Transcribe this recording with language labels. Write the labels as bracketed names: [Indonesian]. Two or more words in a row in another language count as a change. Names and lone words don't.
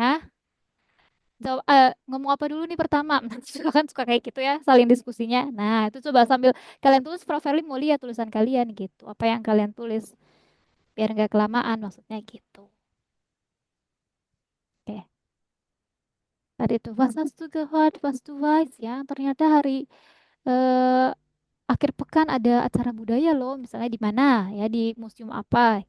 [Indonesian] Jawab, ngomong apa dulu nih pertama? Suka kan suka kayak gitu ya, saling diskusinya. Nah, itu coba sambil kalian tulis, Proverly mau lihat tulisan kalian gitu. Apa yang kalian tulis biar nggak kelamaan maksudnya gitu. Oke. Tadi itu [German] was hast du gehört, was du weißt ya. [Indonesian] Ternyata hari eh, akhir pekan ada acara budaya loh, misalnya di mana ya di museum apa.